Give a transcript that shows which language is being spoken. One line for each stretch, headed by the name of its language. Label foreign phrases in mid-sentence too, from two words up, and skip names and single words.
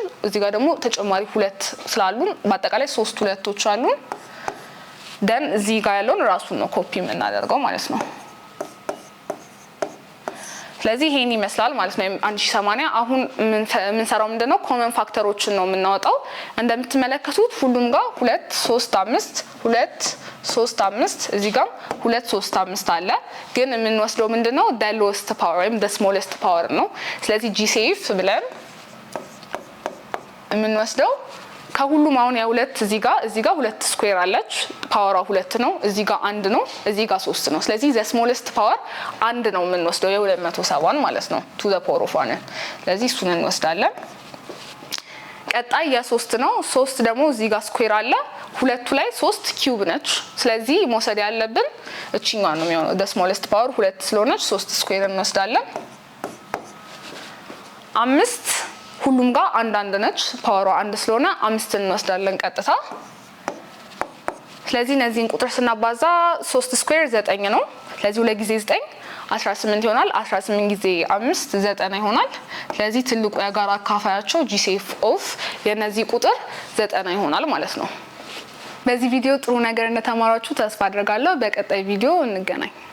Amharic: እዚህ ጋር ደግሞ ተጨማሪ ሁለት ስላሉን በአጠቃላይ 3 ሁለቶች አሉን። ደን እዚህ ጋር ያለውን ራሱን ነው ኮፒ የምናደርገው ማለት ነው። ስለዚህ ይሄን ይመስላል ማለት ነው 1080። አሁን ምን ሰራው ምንድነው ኮመን ፋክተሮችን ነው የምናወጣው። እንደምትመለከቱት ሁሉም ጋር 2 3 5 2 3 5 እዚህ ጋር 2 3 5 አለ። ግን የምንወስደው ምንድነው
English: the lowest power
Amharic: ወይም
English: the smallest power
Amharic: ነው። ስለዚህ GCF ብለን የምንወስደው ከሁሉም አሁን ያ2 እዚህ ጋር 2 ስኩዌር አለች ፓወሯ 2 ነው። እዚህ ጋር 1 ነው፣ እዚህ ጋር 3 ነው። ስለዚህ
English: the smallest power
Amharic: 1 ነው የምንወስደው የ270 ማለት ነው
English: to the power of 1።
Amharic: ስለዚህ እሱን እንወስዳለን። ቀጣይ ያ3 ነው። 3 ደግሞ እዚህ ጋር ስኩዌር አለ፣ ሁለቱ ላይ 3 ኪዩብ ነች። ስለዚህ መውሰድ ያለብን እቺኛው ነው የሚሆነው
English: the smallest power
Amharic: 2 ስለሆነች 3 ስኩዌር እንወስዳለን። 5 ሁሉም ጋር አንድ ነች ፓወሯ 1 ስለሆነ 5 እንወስዳለን ቀጥታ። ስለዚህ እነዚህን ቁጥር ስናባዛ 3 ስኩዌር 9 ነው። ስለዚህ 2 ጊዜ 9 18 ይሆናል። 18 ጊዜ 5 9 ይሆናል። ስለዚህ ትልቁ የጋራ አካፋያቸው GCF ኦፍ የነዚህ ቁጥር 9 ይሆናል ማለት ነው። በዚህ ቪዲዮ ጥሩ ነገር እንደተማራችሁ ተስፋ አድርጋለሁ። በቀጣይ ቪዲዮ እንገናኝ።